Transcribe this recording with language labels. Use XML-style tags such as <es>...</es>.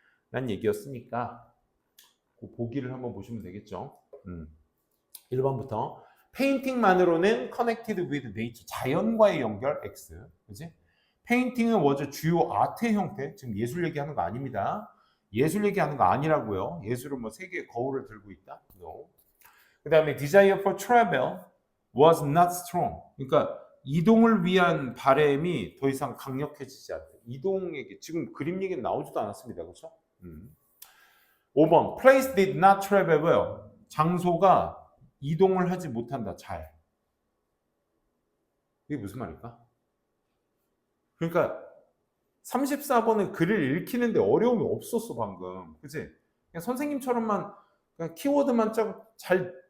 <ko>라는 얘기였으니까 그 보기를 한번 보시면 되겠죠. 1번부터 페인팅만으로는</ko> <en>connected with nature</en> <ko>자연과의 연결 X. 그지? 페인팅은 was 주요 아트의 형태. 지금 예술 얘기하는 거 아닙니다. 예술 얘기하는 거 아니라고요. 예술은 뭐 세계의 거울을 들고 있다.</ko> <en>No.</en> <ko>그 다음에</ko> <en>desire for travel was not strong.</en> <ko>그러니까 이동을 위한 바램이 더 이상 강력해지지 않다. 이동 얘기 지금 그림 얘기는 나오지도 않았습니다. 그렇죠?</ko> <en>5번 place did not travel well.</en> <ko>장소가 이동을 하지 못한다. 잘. 이게 무슨 말일까? 그러니까 34번은 글을 읽히는데 어려움이 없었어 방금. 그치? 그냥 선생님처럼만 그냥 키워드만 잘</ko>